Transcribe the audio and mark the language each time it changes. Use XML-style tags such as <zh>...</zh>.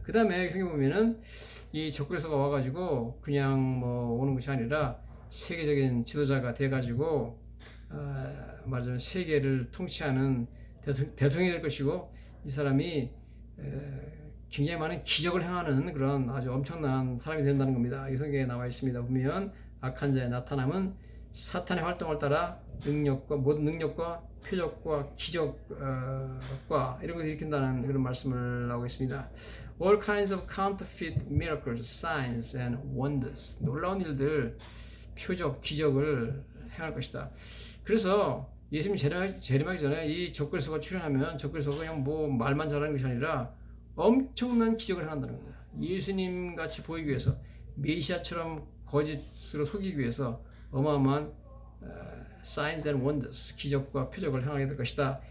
<ko>그 다음에 성경 보면은 이 적그리스도가 와가지고 그냥 뭐 오는 것이 아니라 세계적인 지도자가 돼가지고 말하자면 세계를 통치하는 대통령이 될 것이고 이 사람이 굉장히 많은 기적을 행하는 그런 아주 엄청난 사람이 된다는 겁니다. 이 성경에 나와 있습니다. 보면 악한 자의 나타남은 사탄의 활동을 따라 모든 능력과 표적과 기적과 이런 것을 일으킨다는 그런 말씀을 나오고 있습니다.</ko> <en>All kinds of counterfeit miracles, signs and wonders.</en> <ko>놀라운 일들, 표적, 기적을 행할 것이다. 그래서 예수님 재림하기 전에 이 적그리스도가 출현하면 적그리스도가 그냥 뭐 말만 잘하는 것이 아니라 엄청난 기적을 행한다는 겁니다. 예수님 같이 보이기 위해서, 메시아처럼 거짓으로 속이기 위해서 어마어마한</ko> <en>signs and wonders,</en> <ko>기적과 표적을 행하게 될 것이다.</ko>